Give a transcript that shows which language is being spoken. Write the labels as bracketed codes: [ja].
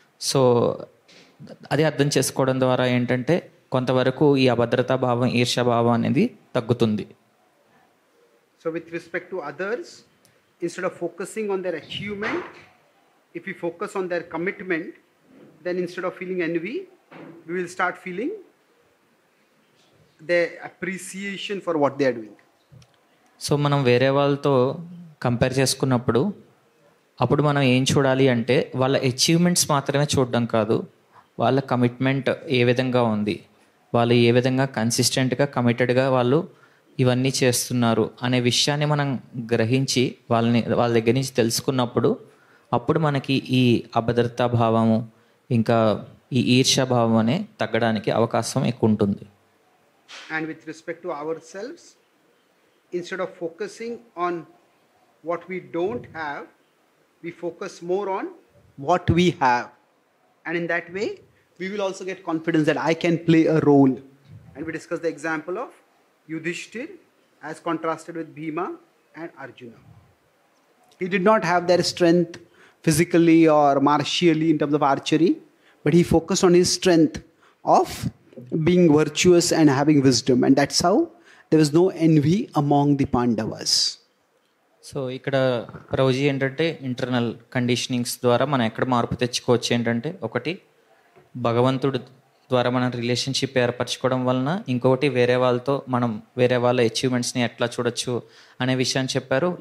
[te] So అది అర్థం చేసుకోవడం ద్వారా ఏంటంటే కొంతవరకు ఈ అభద్రతా భావం, ఈర్ష్యాభావం అనేది తగ్గుతుంది. [en] So with respect to others, instead of focusing on their achievement, if we focus on their commitment, then instead of feeling envy, we will start feeling their appreciation for what they are doing. [te] So మనం వేరే వాళ్ళతో compare చేసుకున్నప్పుడు అప్పుడు మనం ఏం చూడాలి అంటే వాళ్ళ అచీవ్మెంట్స్ మాత్రమే చూడడం కాదు, వాళ్ళ కమిట్మెంట్ ఏ విధంగా ఉంది, వాళ్ళు ఏ విధంగా కన్సిస్టెంట్గా కమిటెడ్గా వాళ్ళు ఇవన్నీ చేస్తున్నారు అనే విషయాన్ని మనం గ్రహించి వాళ్ళ దగ్గర నుంచి తెలుసుకున్నప్పుడు అప్పుడు మనకి ఈ అభద్రతా భావము ఇంకా ఈ ఈర్ష్యాభావం అనే తగ్గడానికి అవకాశం ఎక్కువ ఉంటుంది. [en] And with respect to ourselves, instead of focusing on what we don't have, we focus more on what we have. And in that way, we will also get confidence that I can play a role. And we discussed the example of Yudhishthir as contrasted with Bhima and Arjuna. He did not have their strength physically or martially in terms of archery, but he focused on his strength of being virtuous and having wisdom. And that's how there was no envy among the Pandavas. [te] So ఇక్కడ ప్రభుజీ ఏంటంటే internal conditionings ద్వారా మనం ఎక్కడ మార్పు తెచ్చుకోవచ్చు ఏంటంటే ఒకటి భగవంతుడు ద్వారా మనం రిలేషన్షిప్ ఏర్పరచుకోవడం వలన, ఇంకొకటి వేరే వాళ్ళతో మనం వేరే వాళ్ళ అచీవ్మెంట్స్ని ఎట్లా చూడొచ్చు అనే విషయాన్ని చెప్పారు.